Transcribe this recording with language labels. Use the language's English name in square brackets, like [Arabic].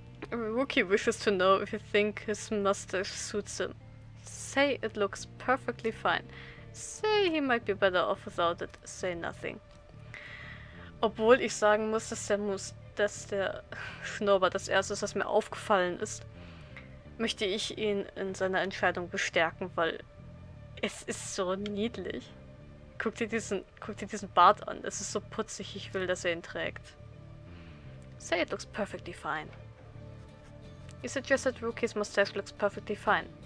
[English] Rookie wishes to know if you think his mustache suits him. Say it looks perfectly fine. Say he might be better off without it. Say nothing. [German] Obwohl ich sagen muss, dass der Schnurrbart das erste ist, was mir aufgefallen ist, möchte ich ihn in seiner Entscheidung bestärken, weil es ist so niedlich. Guck dir diesen Bart an. Es ist so putzig, ich will, dass er ihn trägt. [English] Say it looks perfectly fine. You suggest that Rookie's mustache looks perfectly fine.